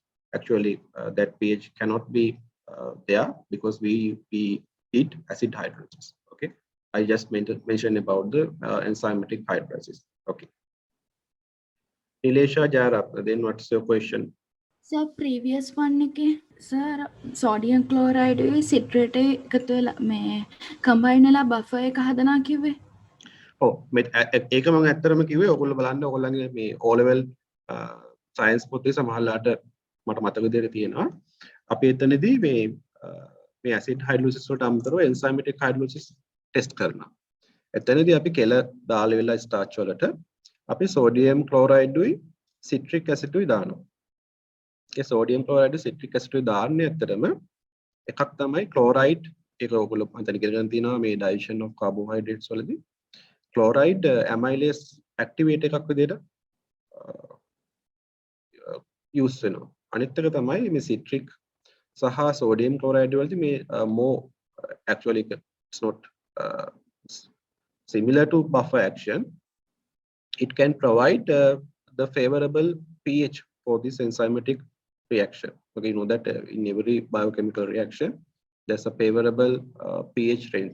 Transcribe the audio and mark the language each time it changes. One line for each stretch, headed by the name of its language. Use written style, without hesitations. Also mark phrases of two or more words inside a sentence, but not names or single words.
English: Actually, that pH cannot be there because we did acid hydrolysis. Okay. I just mentioned about the enzymatic hydrolysis. Okay. Nilesha Jarap, then what's your question?
Sinhala: Sir,
English: previous one
Sinhala: के sir
English: sodium chloride
Sinhala: वे citrate එකතු වෙලා මේ combine වෙලා buffer එක හදනවා කිව්වේ. ඔව් ඒක මම ඇත්තටම කිව්වේ ඔයගොල්ලෝ බලන්න ඔයගොල්ලන්ගේ මේ
English: O level science
Sinhala: පොතේ සමහරලාට මට මතක විදිහට තියෙනවා. අපි එතනදී මේ
English: acid hydrolysis
Sinhala: වලට අමතරව
English: enzymatic hydrolysis test
Sinhala: කරනවා. එතනදී අපි කෙල දාලා වෙලා starch වලට අපි
English: sodium chloride
Sinhala: උයි
English: citric acid
Sinhala: උයි දානවා. ඒ
English: sodium chloride citric acid
Sinhala: උයි දාන්නේ ඇත්තටම එකක් තමයි chloride ඒක ඔයගොල්ලෝ මතක ඉගෙන තියෙනවා මේ
English: digestion of carbohydrates
Sinhala: වලදී
English: chloride amylase activate
Sinhala: එකක් විදිහට use වෙනවා. අනිත් එක තමයි මේ
English: citric සහ sodium chloride
Sinhala: වලදී මේ
English: more actually it's not similar to buffer action. It can provide the favorable pH for this enzymatic reaction. Okay, you know that in every biochemical reaction there's a favorable pH range.